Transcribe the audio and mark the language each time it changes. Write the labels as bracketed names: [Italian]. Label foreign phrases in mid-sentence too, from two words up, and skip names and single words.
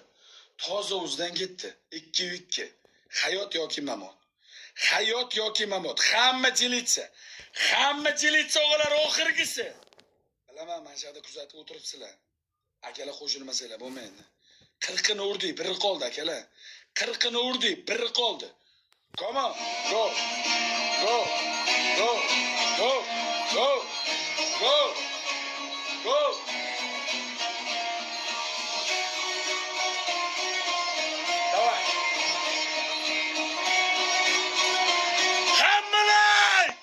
[Uzbek] Toza o'zidan ketdi. 2-2. Hayot yoki mamot. Hamma jilitsa o'g'lar oxirgisi. Bilaman, mana shu yerda kuzatib o'tiribsizlar. Akalar qo'shilmasanglar bo'lmaydi. 40ni urdik, biri qoldi akalar. 40ni urdik, biri qoldi. [English] Come on, go. [Uzbek] Давай. Hammalar!